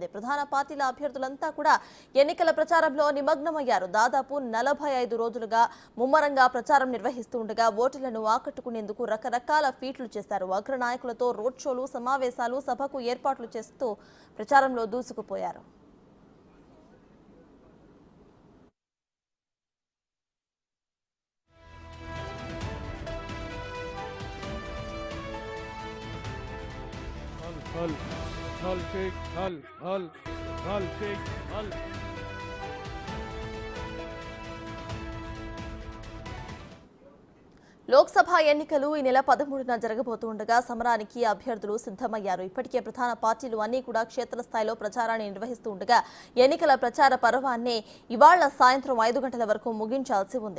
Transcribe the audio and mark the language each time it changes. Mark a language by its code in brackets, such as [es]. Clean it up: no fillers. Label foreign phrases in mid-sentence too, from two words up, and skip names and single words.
[te] ప్రధాన పార్టీల అభ్యర్థులంతా కూడా ఎన్నికల ప్రచారంలో నిమగ్నమయ్యారు. దాదాపు 45 రోజులుగా ముమ్మరంగా ప్రచారం నిర్వహిస్తుండగా ఓటర్లను ఆకట్టుకునేందుకు రకరకాల ఫీట్లు చేశారు. అగ్రనాయకులతో రోడ్ షోలు, సమావేశాలు, సభకు ఏర్పాట్లు చేస్తూ ప్రచారంలో దూసుకుపోయారు. हल हल शेख हल हल हल शेख हल లోక్సభ ఎన్నికలు ఈ నెల 13న జరగబోతుండగా సమరానికి అభ్యర్థులు సిద్ధమయ్యారు. ఇప్పటికే ప్రధాన పార్టీలు అన్ని కూడా క్షేత్రస్థాయిలో ప్రచారాన్ని నిర్వహిస్తూ ఉండగా ఎన్నికల ప్రచార పర్వాన్ని ఇవాళ సాయంత్రం 5 గంటల వరకు ముగించాల్సి ఉంది.